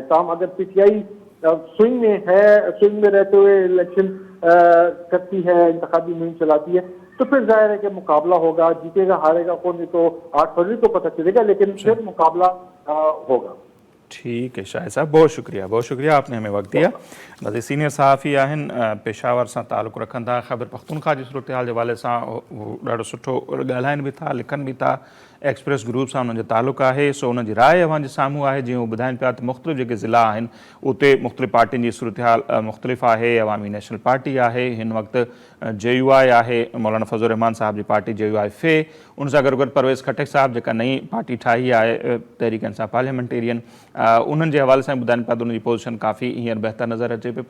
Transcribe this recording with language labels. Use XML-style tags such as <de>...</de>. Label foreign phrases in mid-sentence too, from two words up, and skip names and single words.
<ur>تاہم اگر PTI سوئنگ میں ہے، سوئنگ میں رہتے ہوئے الیکشن کرتی ہے، انتخابی مہم چلاتی ہے، تو پھر ظاہر ہے کہ مقابلہ ہوگا. جیتے گا ہارے گا کون، تو 8 فروری کو پتہ چلے گا، لیکن پھر مقابلہ ہوگا. ٹھیک ہے شاہد صاحب، بہت شکریہ آپ نے ہمیں وقت دیا.</ur> <sd>نظیر سینئر صحافی آہن، پشاور سے تعلق رکھن تھا. خیبر پختونخوا</sd> <ur>کی صورتحال کے حوالے سے</ur> <sd>ڈاढो سٹھو ॻाल्हाइनि भी था، लिखनि भी था. एक्सप्रेस ग्रुप सां उन्हनि जो तालुक़ु आहे। सो उन्हनि जी राय अव्हां जे साम्हूं आहे। जीअं उहे ॿुधाइनि पिया त मुख़्तलिफ़ जेके ज़िला आहिनि उते मुख़्तलिफ़ पार्टियुनि जी सूरत हाल मुख़्तलिफ़ आहे। अवामी नेशनल पार्टी आहे, हिन वक़्तु JUI आहे, मौलाना फज़लुर रहमान साहब जी पार्टी JUI फे, उन सां गॾु परवेज़ खटक साहब जेका नई पार्टी ठाही आहे तहरीक इंसाफ़ पार्लियामेंटेरियन, उन्हनि जे हवाले सां ॿुधाइनि पिया त उन्हनि जी पोज़ीशन काफ़ी हींअर बहितर नज़र अचे पई।</sd>